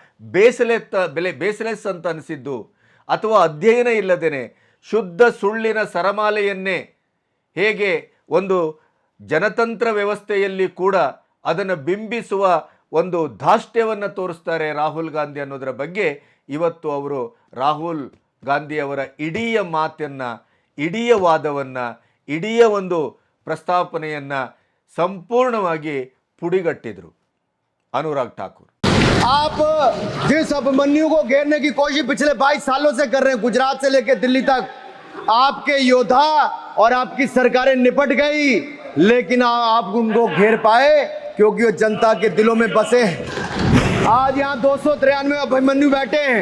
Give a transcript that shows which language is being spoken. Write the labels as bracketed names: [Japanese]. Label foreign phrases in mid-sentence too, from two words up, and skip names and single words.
[Kannada] ಬೇಸಲೆಸ್ ಅಂತ ಅನಿಸಿದ್ದು, ಅಥವಾ ಅಧ್ಯಯನ ಇಲ್ಲದೇನೆ ಶುದ್ಧ ಸುಳ್ಳಿನ ಸರಮಾಲೆಯನ್ನೇ ಹೇಗೆ ಒಂದು ಜನತಂತ್ರ ವ್ಯವಸ್ಥೆಯಲ್ಲಿ ಕೂಡ ಅದನ್ನು ಬಿಂಬಿಸುವ ಒಂದು ಧಾಷ್ಟ್ಯವನ್ನು ತೋರಿಸ್ತಾರೆ ರಾಹುಲ್ ಗಾಂಧಿ ಅನ್ನೋದರ ಬಗ್ಗೆ ಇವತ್ತು ಅವರು ರಾಹುಲ್ ಗಾಂಧಿಯವರ ಇಡೀ ಮಾತನ್ನು, ಇಡೀ ವಾದವನ್ನು, ಇಡೀ ಒಂದು ಪ್ರಸ್ತಾಪನೆಯನ್ನು ಸಂಪೂರ್ಣವಾಗಿ ಪುಡಿಗಟ್ಟಿದ್ರು ಅನುರಾಗ್ ಠಾಕೂರ್. [Hindi] आप जिस अभिमन्यु को घेरने की कोशिश पिछले 22 सालों से कर रहे हैं, गुजरात से लेकर दिल्ली तक, आपके योद्धा और आपकी सरकारें निपट गई, लेकिन आप उनको घेर पाए क्योंकि वो जनता के दिलों में बसे हैं. आज यहाँ 293 अभिमन्यु बैठे हैं.